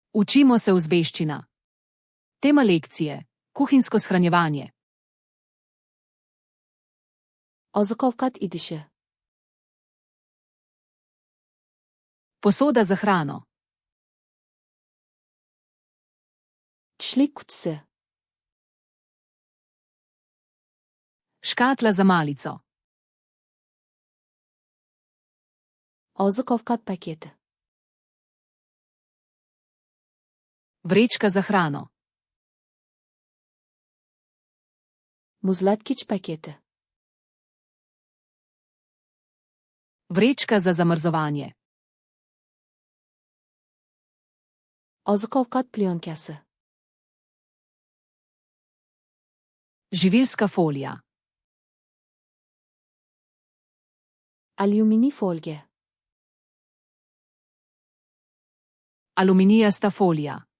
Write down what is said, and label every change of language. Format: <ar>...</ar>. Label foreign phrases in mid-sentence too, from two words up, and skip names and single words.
<sl>Učimo se uzbeščina. Tema lekcije: kuhinjsko shranjevanje.</sl> <uz>Oziq-ovqat idishi.</uz> <sl>Posoda za hrano.</sl> <uz>Tushlik qutisi.</uz> <sl>Škatla za malico.</sl> <uz>Oziq-ovqat paketi.</uz> <sl>Vrečka za hrano.</sl> <uz>Muzlatkich paketi.</uz> <sl>Vrečka za zamrzovanje.</sl> <uz>Oziq-ovqat plyonkasi.</uz> <sl>Živilska folija.</sl> <uz>Alyuminiy folga.</uz> <sl>Aluminijasta folija.</sl>